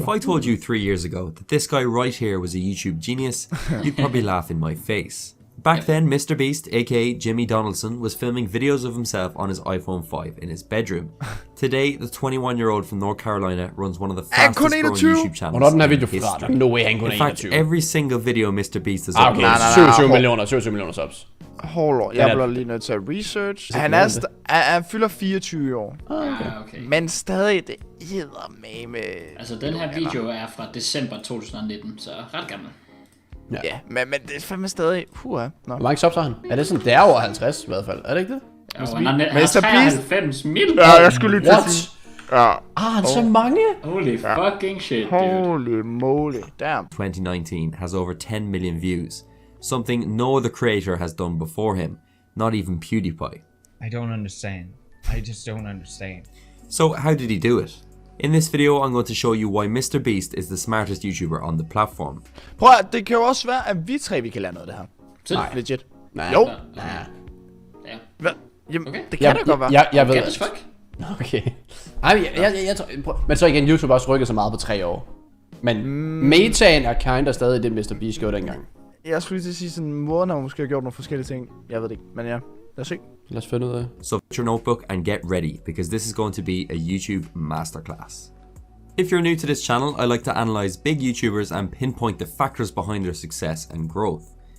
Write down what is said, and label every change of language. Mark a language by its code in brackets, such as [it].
[en] If I told you 3 years ago that this guy right here was a YouTube genius, you'd probably laugh in my face. Back then, Mr. Beast, aka Jimmy Donaldson, was filming videos of himself on his iPhone 5 in his bedroom. Today, the 21-year-old from North Carolina runs one of the fastest growing YouTube channels in history. No way, [da] han kun [en] in fact, every single video Mr. Beast has uploaded. [da] 27 millioner subs. Hold on, jeg bliver lige nødt til at research. Han fylder 24 år. Okay. Men stadig, det eddermame. Altså, den her video er fra december 2019, så ret gammel. Ja, men det er fandme stadig... Hvor mange subs har han? Er det sådan, det er over 50 i hvert fald, er det ikke det? Jo, han har 93 mil. Ja, jeg skulle lige til at sige. Ja. Han så mange? [en] Holy fucking shit, dude. Holy moly, damn. 2019 has over 10 million views. Something no other creator has done before him. Not even PewDiePie. I don't understand. I just don't understand. So how did he do it? In this video, I'm going to show you why Mr. Beast is the smartest YouTuber on the platform. [da] Prøv at, det kan jo også være, at vi tre vi kan lære noget af det her. Nej, legit. Nej. Jo. Ja. Hvad? Jamen, okay. Det kan det godt være. Jeg ved det. Fuck. Okay. Ej, jeg tror, men så igen, YouTube også rykket så meget på 3 år. Men metaen er kinda stadig det, Mr. Beast gjorde dengang. Jeg skulle lige til at sige sådan, måden har måske gjort nogle forskellige ting. Jeg ved det ikke, men ja. Lad os se. Lad os finde ud af. [en] So get your notebook and get ready, because this is going to be a YouTube masterclass. If you're new to this channel, I like to analyze big YouTubers and pinpoint the factors behind their success and growth.